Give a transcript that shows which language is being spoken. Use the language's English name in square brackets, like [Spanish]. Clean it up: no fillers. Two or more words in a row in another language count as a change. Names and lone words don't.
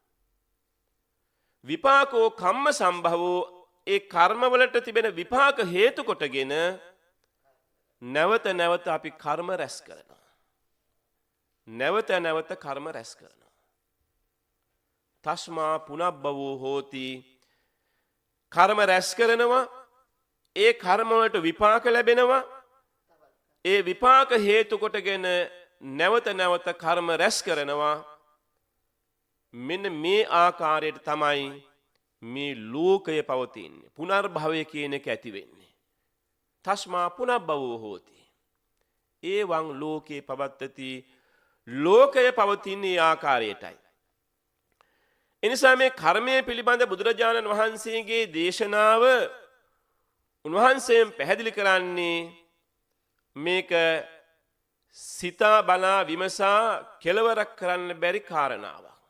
[Pali] විපාකෝ කම්ම සම්භවෝ, [Sinhala] ඒ කර්මවලට තිබෙන විපාක හේතු කොටගෙන නැවත නැවත අපි කර්ම රැස් කරනවා. නැවත නැවත කර්ම රැස් කරනවා. [Pali] තස්මා පුනබ්බවෝ හෝති. [Sinhala] කර්ම රැස් කරනවා, ඒ කර්ම වලට විපාක ලැබෙනවා. ඒ විපාක හේතු කොටගෙන නැවත නැවත කර්ම රැස් කරනවා. මෙන්න මේ ආකාරයට තමයි මේ ලෝකය පවතින්නේ. පුනර්භවය කියන එක ඇති වෙන්නේ. [Pali] තස්මා පුනබ්බවෝ හෝති. එවං ලෝකේ පවත්තති. [Sinhala] ලෝකය පවතින්නේ ආකාරයටයි. එනිසා මේ කර්මය පිළිබඳ බුදුරජාණන් වහන්සේගේ දේශනාව උන්වහන්සේම පැහැදිලි කරන්නේ මේක සිතා බලා විමසා කෙලවරක් කරන්න බැරි කාරණාවක්.